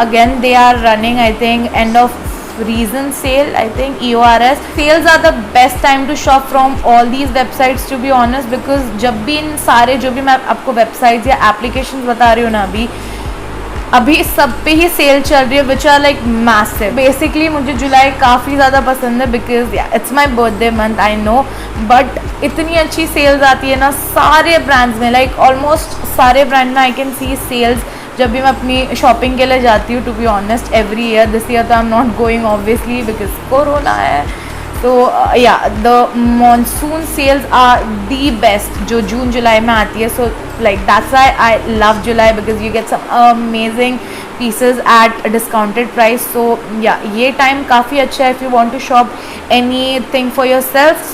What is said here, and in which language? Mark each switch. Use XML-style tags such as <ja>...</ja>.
<en>Again, they are running I think end of reason sale. I think EORS sales are the best time to shop from all these websites to be honest, because</en> <hi>जब भी इन सारे जो भी मैं आपको</hi> <en>websites या applications</en> <hi>बता रही हूँ ना अभी सब पे ही सेल चल रही है</hi> <en>which are like massive.</en> <hi>Basically मुझे जुलाई काफ़ी ज़्यादा पसंद है</hi> <en>because yeah, it's my birthday month I know,</en> <hi>but इतनी अच्छी सेल्स आती है ना सारे ब्रांड्स में.</hi> <en>like almost सारे brand में I can see sales</en> <hi>जब भी मैं अपनी शॉपिंग के लिए जाती हूँ.</hi> <en>To be honest every year, this year तो I am not going obviously because corona है. So yeah, the monsoon sales are the best</en> <hi>जो जून जुलाई में आती है.</hi> <en>So like that's why I love July, because you get some amazing pieces at a discounted price. So yeah,</en> <hi>ये time काफ़ी अच्छा है</hi> <en>if you want to shop anything for yourself.</en>